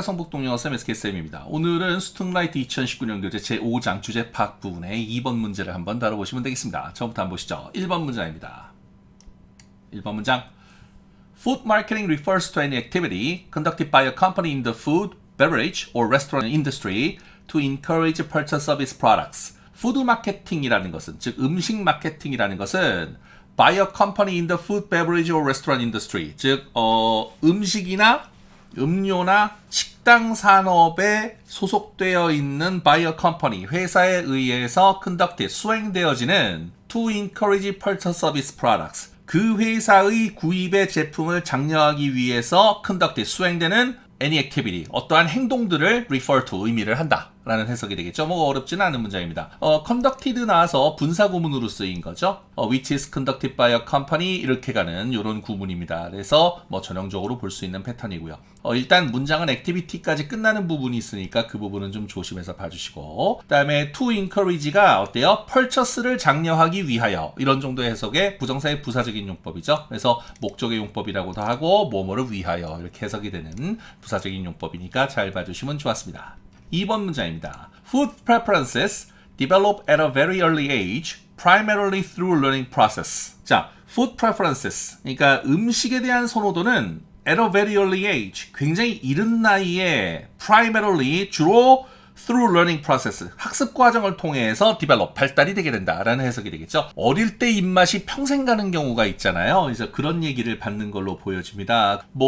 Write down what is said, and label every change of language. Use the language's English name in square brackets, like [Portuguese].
[Korean] 성북동영어쌤 SK쌤입니다. 오늘은 스퉁라이트 2019년 교재 제5장 주제 파악 부분의 2번 문제를 한번 다뤄보시면 되겠습니다. 처음부터 한번 보시죠. 1번 문장입니다. 1번 문장. [English] Food marketing refers to any activity conducted by a company in the food, beverage, or restaurant industry to encourage purchase of its products. [Korean] 푸드 마케팅이라는 것은, 즉 음식 마케팅이라는 것은 [English] by a company in the food, beverage, or restaurant industry, [Korean] 즉 음식이나 음료나 식당 산업에 소속되어 있는 [English] by a company, [Korean] 회사에 의해서 conducted, 수행되어지는 [English] to encourage purchase of its products, [Korean] 그 회사의 구입의 제품을 장려하기 위해서 conducted, 수행되는 [English] any activity, [Korean] 어떠한 행동들을 [English] refer to, [Korean] 의미를 한다 라는 해석이 되겠죠. 뭐 어렵지는 않은 문장입니다. conducted 나와서 분사구문으로 쓰인 거죠. [English] which is conducted by a company, [Korean] 이렇게 가는 이런 구문입니다. 그래서 뭐 전형적으로 볼 수 있는 패턴이고요. 일단 문장은 activity까지 끝나는 부분이 있으니까 그 부분은 좀 조심해서 봐주시고, 그 다음에 to encourage가 어때요? purchase를 장려하기 위하여, 이런 정도의 해석의 부정사의 부사적인 용법이죠. 그래서 목적의 용법이라고도 하고 뭐뭐를 위하여 이렇게 해석이 되는 부사적인 용법이니까 잘 봐주시면 좋았습니다. 2번 문장입니다. [English] Food preferences develop at a very early age, primarily through learning process. [Korean] 자, [English] food preferences, [Korean] 그러니까 음식에 대한 선호도는 [English] at a very early age, [Korean] 굉장히 이른 나이에 primarily, 주로 [English] through learning process, [Korean] 학습 과정을 통해서 develop, 발달이 되게 된다라는 해석이 되겠죠. 어릴 때 입맛이 평생 가는 경우가 있잖아요. 그래서 그런 얘기를 받는 걸로 보여집니다.